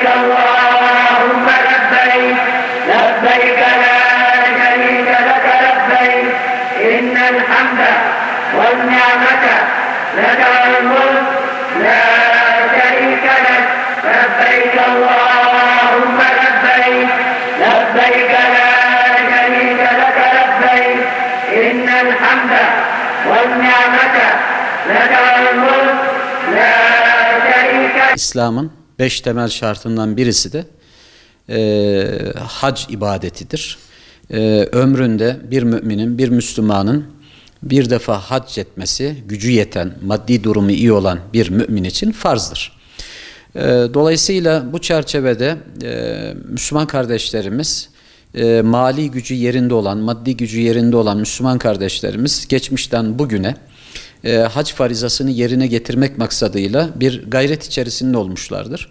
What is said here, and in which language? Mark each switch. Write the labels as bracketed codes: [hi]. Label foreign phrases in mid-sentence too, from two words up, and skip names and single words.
[ar] اللهم لبيك لبيك لا شريك لك لبيك إن الحمد والنعمة لك والملك لا شريك لك لبيك اللهم لبيك لبيك لا شريك لك لبيك إن الحمد والنعمة لك والملك لا شريك لك. [tr] İslam'ın 5 temel şartından birisi de hac ibadetidir. Ömründe bir müminin, bir Müslümanın bir defa hac etmesi, gücü yeten, maddi durumu iyi olan bir mümin için farzdır. Dolayısıyla bu çerçevede Müslüman kardeşlerimiz, mali gücü yerinde olan, maddi gücü yerinde olan Müslüman kardeşlerimiz geçmişten bugüne hac farizasını yerine getirmek maksadıyla bir gayret içerisinde olmuşlardır.